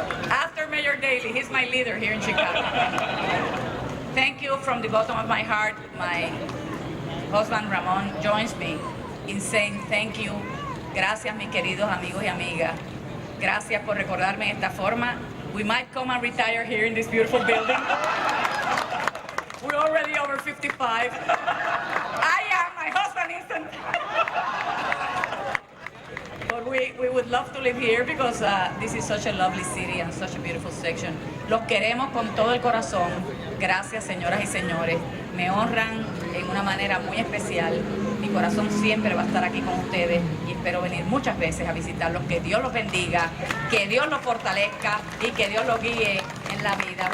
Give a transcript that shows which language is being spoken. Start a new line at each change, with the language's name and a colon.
English: After Mayor Daley, he's my leader here in Chicago. Thank you from the bottom of my heart. My husband Ramon joins me in saying thank you.
Spanish: Gracias, mis queridos amigos y amigas. Gracias por recordarme de esta forma.
English: We might come and retire here in this beautiful building. We're already over 55. I am, my husband isn't. But we would love to live here because this is such a lovely city and such a beautiful section.
Spanish: Los queremos con todo el corazón. Gracias, señoras y señores. Me honran en una manera muy especial. Mi corazón siempre va a estar aquí con ustedes y espero venir muchas veces a visitarlos. Que Dios los bendiga, que Dios los fortalezca y que Dios los guíe en la vida.